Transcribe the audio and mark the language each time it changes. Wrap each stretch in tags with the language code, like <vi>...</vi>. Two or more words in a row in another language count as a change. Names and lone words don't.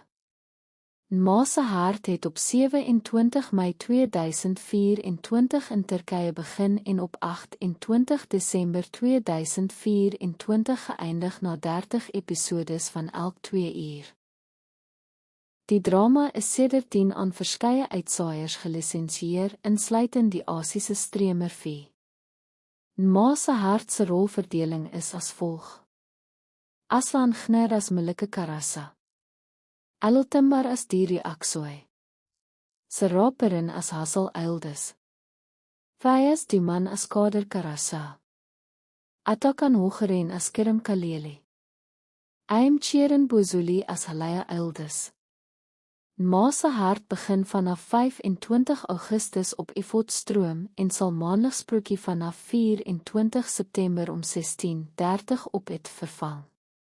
<af>'n Ma se hart het op 27 Mei 2024 in Turkye begin en op 28 Desember 2024 geëindig na 30 episodes van elk 2 uur. Die drama is sedertdien aan verskeie uitsaaiers gelisensieer, insluitend die Asiese streamer V. 'n Ma se hart se rolverdeling is as volg: Aslan Gnir as Melike Karasa, Altimbar as Diri Aksoy, Serap Perin as Hassel Eildes, Fayez Duman as Kader Karasa, Atakan Hogeren as Kerem Kaleli, Aim Cheren Bozuli as Halaya Eildes. 'n Ma se hart begin vanaf 25 Augustus op Ifot stroom en sal maandeliks sprokie vanaf 24 September om 16:30 op het vervang.</af>